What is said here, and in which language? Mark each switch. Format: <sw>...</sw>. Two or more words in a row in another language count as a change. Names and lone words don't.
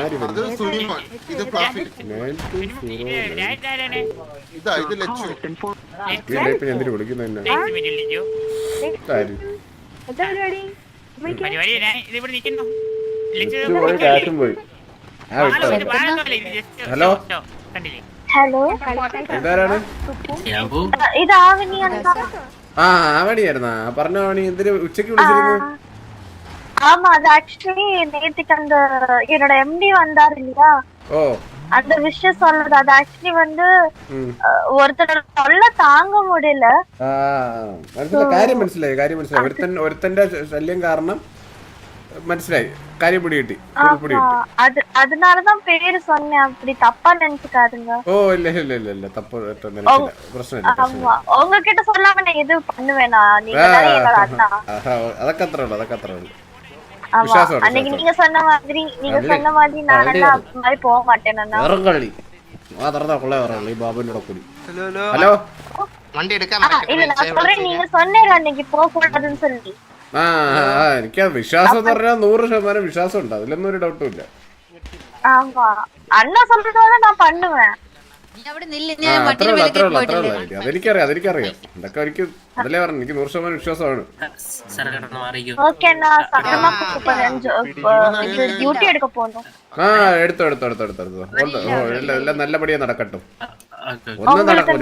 <ml>എന്തിനു വിളിക്കുന്ന കാറ്റും പോയി. ഹലോ ഇതാരാണ്? ഇത് ആവണിയായിരുന്നാ? പറഞ്ഞ ആവണി എന്തിനു ഉച്ചക്ക് വിളിച്ചിരുന്നു?</ml> <ta>ஆமா அது ஆக்சுவலி நேத்துக்கு அந்த என்னோட எம்டி வந்தாரு இல்லையா, அந்த விஷயம் சொல்றது. அது ஆக்சுவலி வந்து ஒருத்தரோட தொல்லை தாங்க முடியல.</ta> <ml>കാര്യം മനസ്സിലായി. ഒരുത്തന്റെ ശല്യം കാരണം മനസ്സിലായി. കാര്യം പിടി കിട്ടി.</ml> <ta>அதனாலதான் பேரு சொன்னேன். அப்படி தப்பா நினைச்சுக்காதுங்க.</ta> <ml>ഓ ഇല്ല തപ്പ് പ്രശ്നമില്ല.</ml> <ta>உங்ககிட்ட சொல்லாம நான் எது பண்ணுவேனா? நீங்க என்னோட அண்ணா.</ta> <ml>അതൊക്കെ അത്രേ ഉള്ളു.</ml> <ta>அன்னைக்கு நீங்க சொன்ன மாதிரி நானெல்லாம் அந்த மாதிரி போக மாட்டேன்.</ta> <ml>ഹലോ വണ്ടി എടുക്കാൻ</ml> <ta>இல்ல நான் சொல்றேன், நீங்க சொன்னீங்க அன்னைக்கு போக கூடாதுன்னு சொல்லி.</ta> <ml>എനിക്ക് വിശ്വാസം എന്ന് പറഞ്ഞാൽ 100% വിശ്വാസം ഉണ്ട്. അതിലൊന്നും ഒരു ഡൗട്ടും ഇല്ല.</ml> <ta>ஆமா அண்ணா சொல்றதால நான் பண்ணுவேன்.</ta> <ml>അതെനിക്കറിയാം. ഇതൊക്കെ എനിക്ക് അതല്ലേ പറഞ്ഞു. എനിക്ക് 100% വിശ്വാസമാണ്. എടുത്തോ. എല്ലാം നല്ലപടിയാ നടക്കട്ടോ. ഒന്നും നടക്കൂല.</ml>